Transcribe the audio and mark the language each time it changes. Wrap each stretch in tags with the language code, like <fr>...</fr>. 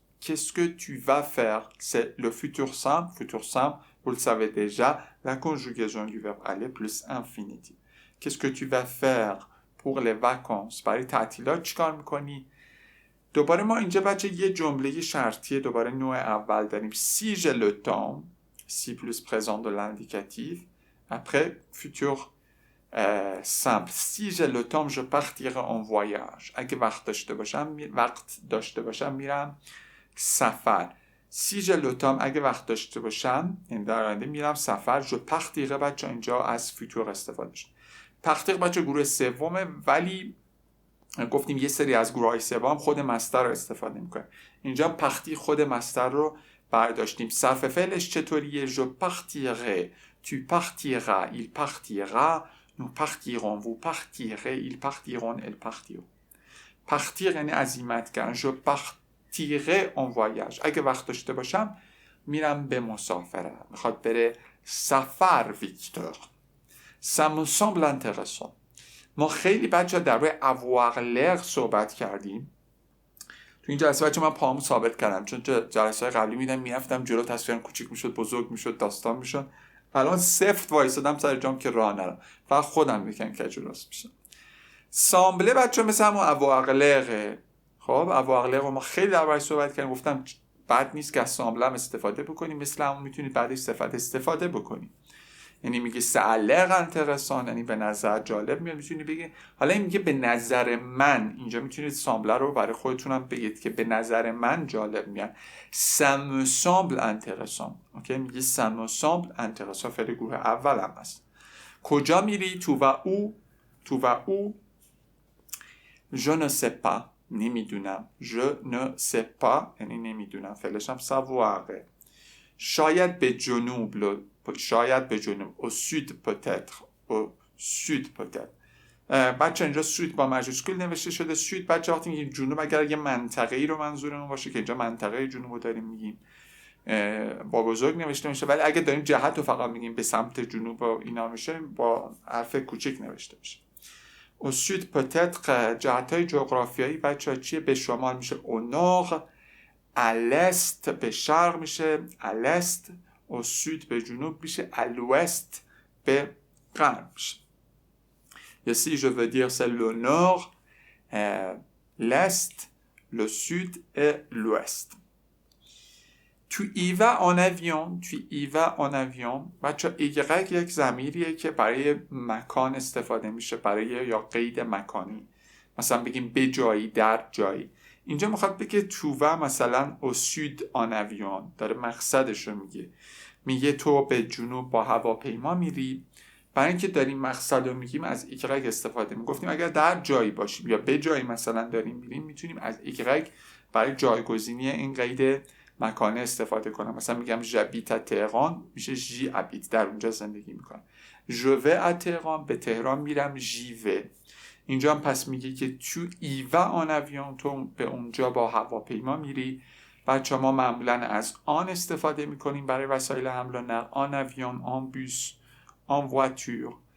<fr>Qu'est-ce que tu vas faire? C'est le futur simple. Futur simple, vous le savez déjà, la conjugaison du verbe aller plus infinitif. Qu'est-ce que tu vas faire pour les vacances?</fr> <fa>برای تعطیلات چیکار میکنی؟ دوباره ما اینجا بچه یه جمله شرطیه، دوباره نوع اول داریم.</fa> <fr>Si j'ai le temps, si plus présent de l'indicatif, après futur simple. Si j'ai le temps, je partirai en voyage.</fr> <fa>اگه وقت داشته باشم میرم سفر.</fa> <fr>Si j'ai le temps،</fr> <fa>اگه وقت داشته باشم این در آینده میرم سفر.</fa> <fr>je partirai</fr> <fa>بچه اینجا از فیتور استفاده شد. partirai بچه گروه سومه، ولی گفتیم یه سری از گروه های سوم خود مصدر رو استفاده میکنه. اینجا پختی خود مصدر رو برداشتیم. صرف فعلش چطوریه؟</fa> <fr>je partirai، tu partiras، il partira، nous partirons، vous partirez، ils partiront، elles partiront.</fr> <fa>partir یعنی عزیمت کردن.</fa> <fr>je partirai en voyage،</fr> <fa>اگه وقت داشته باشم میرم به مسافرت. میخواد بره سفر ویکتور.</fa> <fr>ça me semble intéressant.</fr> <fa>ما خیلی بچه در روی avoir l'air صحبت کردیم. تو این جلسه بچه من پاهمو ثابت کردم، چون جلسه های قبلی میرفتم جلو، تصویرم کوچیک میشد، بزرگ میشد، داستان میشد. الان سفت وایسادم سر جام که راه نرم، فقط خودم میکنم که جلوست میشم. سامبله بچه مثل همون avoir l'air. خب avoir l'air رو ما خیلی دربارش صحبت کردیم، گفتم بد نیست که از سامبله هم استفاده بکنیم، مثل همون میتونید بعدش استفاده بکنیم. یعنی میگه سالر انترسان، یعنی به نظر جالب میاد، میتونی بگی. حالا این میگه به نظر من، اینجا میتونید سامبله رو برای خودتون هم بگید که به نظر من جالب میاد.</fa> <fr>ça me semble intéressant.</fr> <fa>اوکی، میگه</fa> <fr>ça me semble intéressant،</fr> <fa>فعل گروه اول هم هست. کجا میری؟</fa> <fr>tu vas où؟ je ne sais pas،</fr> <fa>نمیدونم.</fa> <fr>je ne sais pas</fr> <fa>یعنی نمیدونم، فعلش هم savoir. شاید به جنوب، شاید به جنوب.</fa> <fr>au sud peut-être، au sud peut-être.</fr> <fa>بچه اینجا سود با ماژیسکول نوشته شده. سود بچه وقتی میگیم جنوب، اگر یه منطقه‌ای رو منظورمون باشه که اینجا منطقه جنوب رو داریم میگیم با بزرگ نوشته میشه، ولی اگه داریم جهت رو فقط میگیم به سمت جنوب و اینا میشه با حرف کوچیک نوشته میشه.</fa> <fr>au sud peut-être</fr> <fa>جهت‌های جغرافیایی بچه‌ها چیه؟ به شمال میشه au nord، à l'est به شرق میشه à l'est، au sud به جنوب میشه à l'ouest به غرب میشه.</fa> <fr>Ici je veux dire c'est le nord, l'est, le sud et l'ouest. Tu y vas en avion، tu y vas en avion.</fr> <fa>بچه ایگرگ یک ضمیریه که برای مکان استفاده میشه، برای یا قید مکانی. مثلا بگیم به جایی، در جایی. اینجا میخواد بگه تو و مثلا au sud en avion، داره مقصدش رو میگه تو به جنوب با هواپیما میری. برای اینکه داریم مقصد رو میگیم از ایگرگ استفاده میگفتیم. اگر در جایی باشیم یا به جایی مثلا داریم میریم، میتونیم از ایگرگ برای جایگزینی این قید مکانه استفاده کنم. مثلا میگم</fa> <fr>j'habite à Téhéran،</fr> <fa>میشه</fa> <fr>j'y habite،</fr> <fa>در اونجا زندگی میکنم.</fa> <fr>je vais à Téhéran،</fr> <fa>به تهران میرم،</fa> <fr>j'y vais.</fr> <fa>اینجا هم پس میگه که تو y vas en avion، تو به اونجا با هواپیما میری. بچه ما معمولا از آن استفاده میکنیم برای وسایل حمل و نقل، en avion، en bus، en voiture.</fa>